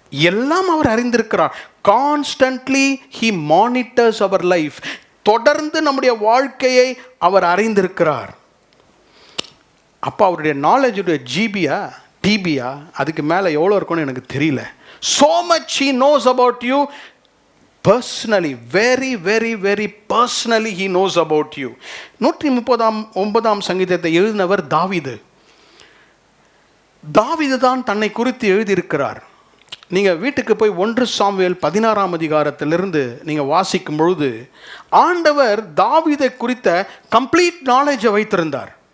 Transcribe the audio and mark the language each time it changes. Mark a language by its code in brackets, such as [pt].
[ta] எல்லாம் அவர் அறிந்திருக்கிறார். [en] Constantly he monitors our life. [ta] தொடர்ந்து நம்முடைய வாழ்க்கையை அவர் அறிந்திருக்கிறார். அப்போ அவருடைய நாலேஜுடைய ஜிபியா டிபியா அதுக்கு மேலே எவ்வளோ இருக்கும்னு எனக்கு தெரியல. [en] so much he knows about you personally, very very very personally he knows about you. [ta] 139 சங்கீதத்தை எழுதினவர் தாவீது. தாவீது தான் தன்னை குறித்து எழுதியிருக்கிறார். நீங்கள் வீட்டுக்கு போய் 1 சாமுவேல் 16 அதிகாரத்திலிருந்து நீங்கள் வாசிக்கும் பொழுது ஆண்டவர் தாவீதை குறித்த கம்ப்ளீட் நாலேஜை வைத்திருந்தார்.